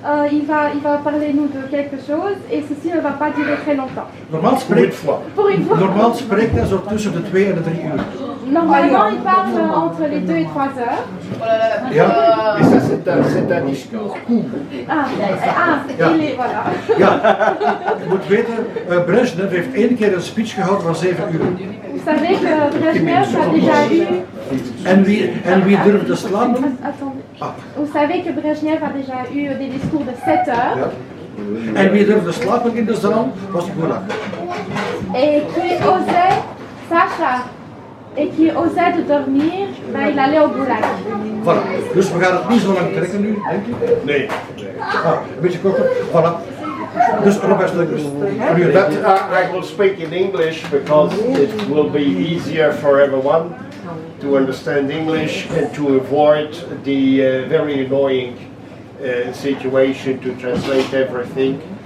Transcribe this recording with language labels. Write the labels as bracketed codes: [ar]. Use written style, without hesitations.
[fr] Il va parler nous de quelque chose et ceci ne va pas durer très longtemps. [nl] Normaal spreekt hij zo tussen de 2 en de 3 uur. [fr] Normalement, il parle entre les 2 et 3 heures. Ja, Et ça, c'est un discours court. Il est, voilà. [nl] Ja, je moet weten, Brezhnev heeft 1 keer een speech gehouden van 7 uur. [fr] Vous savez que Brezhnev a déjà eu... [nl] En wie durfde slapen? [fr] Attendez. Vous savez que Brezhnev a déjà eu des discours de 7 heures. [nl] Ja. En wie durfde slapen in de zaal was Gulag. [fr] Et qui osait, Sacha, et qui osait de dormir, ben, il allait au Gulag. Voilà. [nl] Dus we gaan het niet zo lang trekken nu, denk ik. Nee. Een beetje korter. Voilà. Dus Robert Steuckers. [en] But I will speak in English because it will be easier for everyone to understand English and to avoid the very annoying situation to translate everything.